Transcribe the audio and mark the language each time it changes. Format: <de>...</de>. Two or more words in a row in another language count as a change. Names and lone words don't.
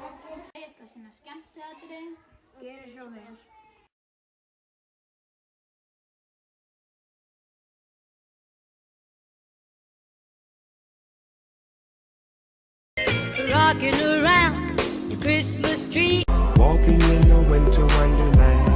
<is>Ég ætla að sýna skemmtiatriði. Gjörið svo vel.</is> <en>Rocking around the Christmas tree. Walking in a winter wonderland.</en>